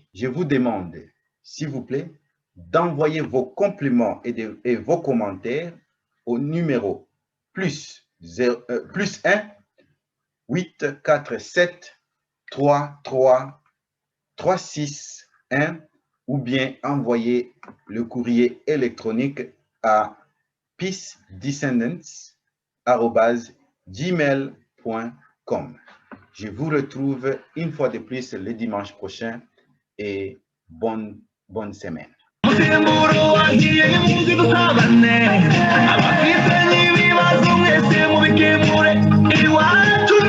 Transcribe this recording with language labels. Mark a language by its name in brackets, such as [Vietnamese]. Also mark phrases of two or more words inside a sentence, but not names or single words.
[French] Je vous demande, s'il vous plaît, d'envoyer vos compliments et vos commentaires au numéro plus 1 847 33 36 1 ou bien envoyer le courrier électronique à peacedescendants@gmail.com. Je vous retrouve une fois de plus le dimanche prochain et bonne semaine. [Kinyarwanda] musimburo wagiye nimuzi dusabane abafite n'ibibazo mwese mubikemure iwawe